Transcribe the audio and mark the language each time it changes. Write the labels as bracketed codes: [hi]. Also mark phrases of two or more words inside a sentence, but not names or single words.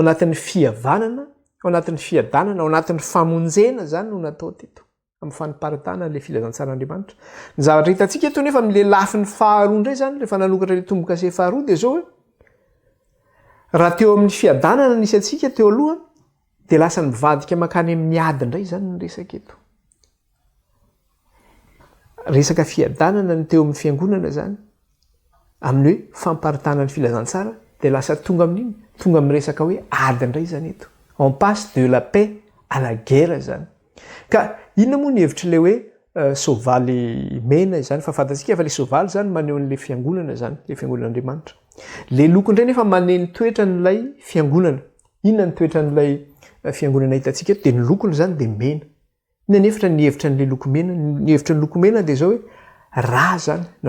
[mg] anatin'ny fihavanana ao anatin'ny fiadanana ao anatin'ny famonjena zany no natao teto amin'ny faniparitana le filazantsaran'Andriamanitra ny zavatra hitantsika eto nefa am'le lafin'ny faharoa indray zany rehefa nanokatra le tombokase faharoa de zao hoe raha teo amin'ny fiadanana nisy atsika teo aloha de lasa ny mivadika makany amin'ny ady indray zany ny resaka eto resaka fiadanana ny teo amin'ny fiangonana zany amin'ny hoe famparitana ny filazantsara de lasa tonga amin'iny tonga amin'ny resaka hoe ady indray zany eto [fr] on passe de la paix à la guerre [mg] zany ka inona moa ny hevitry le hoe sovaly mena zany fa fantatsika fa le sovaly zany maneho an'le fiangonana zany le fiangonan'Andriamanitra le loko indray nefa maneho ny toetra n'ilay fiangonana inona ny toetra n'ilay fiangonana hitantsika eto de ny lokony zany de mena inona nefitra ny hevitra n'le lokomena ny hevitra ny lokomena de zao hoe raha zany na